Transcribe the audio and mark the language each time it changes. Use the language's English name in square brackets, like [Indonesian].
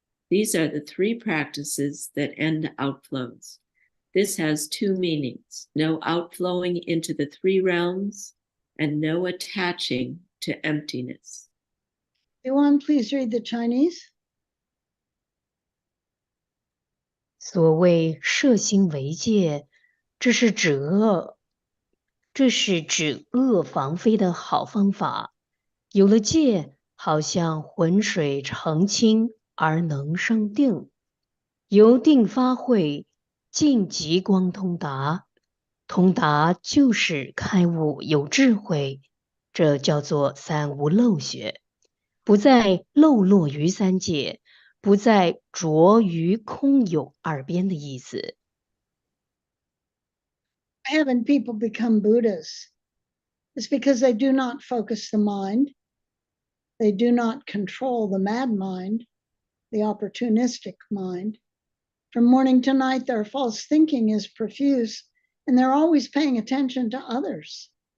[English] These are the 3 practices that end outflows. This has 2 meanings: no outflowing into the 3 realms, and no attaching to emptiness. Yuan, please read the Chinese. [Chinese] 所谓摄心为戒，这是指恶防非的好方法。有了戒，好像浑水澄清而能生定，由定发慧，尽极光通达。通达就是开悟有智慧，这叫做3无漏学，不再漏落于3界，不再着于空有2边的意思。 [English] Haven't people become Buddhas? It's because they do not focus the mind. They do not control the mad mind, the opportunistic mind. From morning to night, their false thinking is profuse, and they're always paying attention to others.